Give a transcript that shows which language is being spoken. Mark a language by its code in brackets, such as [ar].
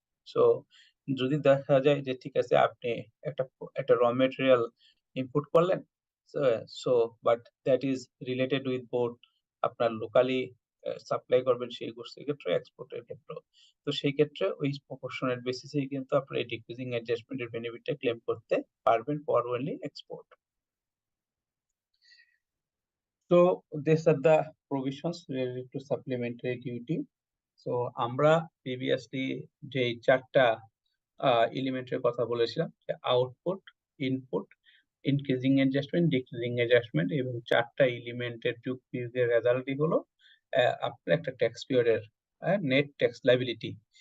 [bn] So যদি দেখা যায় যে ঠিক আছে আপনি একটা র মেটেরিয়াল ইনপুট করলেন, [en] so but that is related with both [bn] আপনার লোকালি সাপ্লাই করবেন সেই গুডসের ক্ষেত্রে এক্সপোর্টের ক্ষেত্রে, তো সেই ক্ষেত্রে ওই প্রপোর্শনাল বেসিসে কিন্তু আপনার এই ডিক্রিজিং অ্যাডজাস্টমেন্টের বেনিফিটটা ক্লেম করতে পারবেন for only export. [en] So these are the provisions related to supplementary duty. [bn] So আমরা প্রিভিয়াসলি যে চারটা এলিমেন্টের কথা বলেছিলাম যে output, input, increasing adjustment, decreasing adjustment এবং চারটা এলিমেন্টের যোগ বিয়োগের রেজাল্টই হলো আপনার একটা ট্যাক্স পিরিয়ডের নেট ট্যাক্স লায়াবিলিটি।